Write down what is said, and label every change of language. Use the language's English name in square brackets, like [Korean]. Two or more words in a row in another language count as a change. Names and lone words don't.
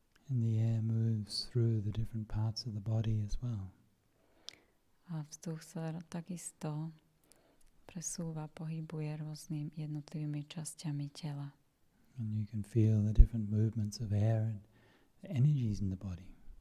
[English] And the air moves through the different parts of the body as well. [Slovak] A vzduch sa takisto presúva, pohybuje rôznymi jednotlivými časťami tela. [English] And you can feel the different movements of air and the energies in the body.